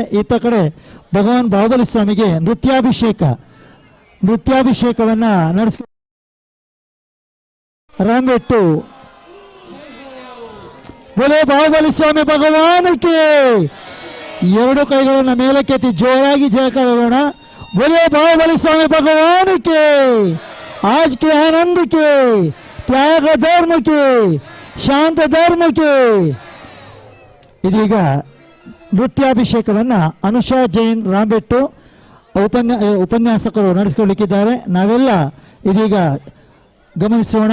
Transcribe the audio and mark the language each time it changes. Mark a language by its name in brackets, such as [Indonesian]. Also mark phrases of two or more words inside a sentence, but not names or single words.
[Kannada] ಈತ ಕಡೆ ಭಗವಾನ್ ಬಾಹುಬಲಿ ಸ್ವಾಮಿಗೆ ನೃತ್ಯಾಭಿಷೇಕವನ್ನ ನಡೆಸ ರಾಂಬೆಟ್ಟು ಬೋಲೆ ಬಾಹುಬಲಿ ಸ್ವಾಮಿ ಭಗವಾನಕ್ಕೆ. 2 ಕೈಗಳನ್ನು ಮೇಲಕ್ಕೆತ್ತಿ ಜೋರಾಗಿ ಜಯಕಾರೋಣ. ಬೋಲೆ ಬಾಹುಬಲಿ ಸ್ವಾಮಿ ಭಗವಾನಕ್ಕೆ. [Hindi] आज के आनंद के, त्याग धर्म के, [Kannada] ಶಾಂತ ಧರ್ಮಕ್ಕೆ. ಇದೀಗ ನೃತ್ಯಾಭಿಷೇಕವನ್ನ ಅನುಷಾ ಜೈನ್ ರಾಂಬೆಟ್ಟು ಉಪನ್ಯಾಸಕರು ನಡೆಸಿಕೊಳ್ಳಲಿಕ್ಕಿದ್ದಾರೆ. ನಾವೆಲ್ಲ ಇದೀಗ ಗಮನಿಸೋಣ.